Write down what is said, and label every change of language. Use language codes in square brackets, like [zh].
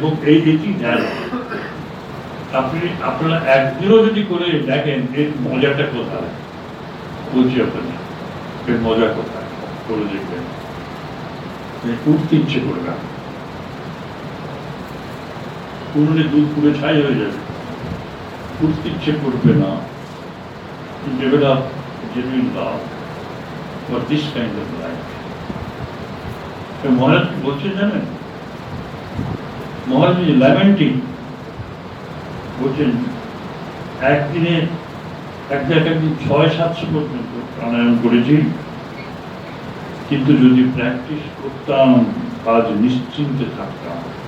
[bn] এবং এটি ধ্যান আপনারা একদিনও যদি করে দেখেন, এর মজাটা কোথায় বলছি আপনাদের, এর মজা কোথায় করে দেখবেন। উঠতে ইচ্ছে করবে না, উনুনে দুধ পুরো ছাই হয়ে যাবে, উঠতে ইচ্ছে করবে না। [en] Develop genuine love for this kind of life. [bn] মহারাজ কি বলছেন জানেন? মহারাজ ল্যামেন্টিং বলছেন, একদিনে এক জায়গায় 600-700 পর্যন্ত প্রাণায়াম করেছি, কিন্তু যদি প্র্যাকটিস করতাম, আজ নিশ্চিন্তে থাকতাম।